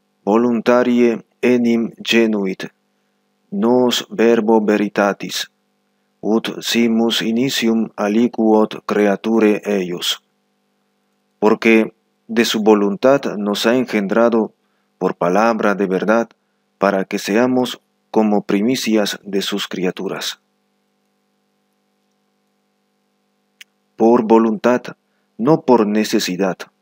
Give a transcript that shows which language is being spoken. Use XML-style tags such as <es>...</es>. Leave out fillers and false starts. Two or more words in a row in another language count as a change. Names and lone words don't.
<la>voluntarie enim genuit, nos verbo veritatis, ut simus initium aliquot creature eius.</la> <es>Porque de su voluntad nos ha engendrado por palabra de verdad, para que seamos como primicias de sus criaturas. Por voluntad, no por necesidad.</es>